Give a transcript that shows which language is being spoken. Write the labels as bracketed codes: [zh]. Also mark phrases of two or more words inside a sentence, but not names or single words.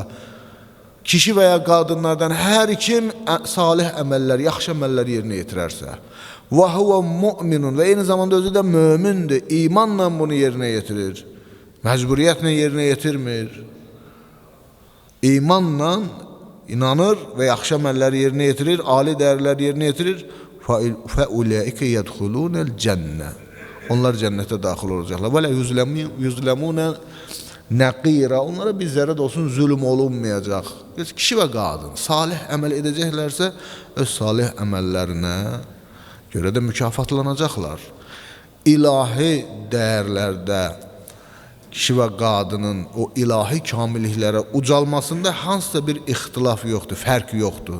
[az] Kişi və ya qadınlardan hər kim salih əməllər, yaxşı əməllər yerinə yetirərsə, və [ar] هو مؤمن [az] və eyni zamanda özü də mömindir, imanla bunu yerinə yetirir, məcburiyyətlə yerinə yetirmir. İmanla inanır və yaxşı əməlləri yerinə yetirir, ali dəyərləri yerinə yetirir. [ar] فَاُولَٰئِكَ يَدْخُلُونَ الْجَنَّةِ [az] Onlar cənnətə daxil olacaqlar. [ar] وَلَا يُظْلَمُونَ نَقِيرًا [az] Onlara bir zərrə də olsun zülm olunmayacaq. Kişi və qadın salih əməl edəcəklərsə, öz salih əməllərinə görə də mükafatlanacaqlar. İlahi dəyərlərdə kişi və qadının o ilahi kamilliklərə ucalmasında hansısa bir ixtilaf yoxdur, fərq yoxdur.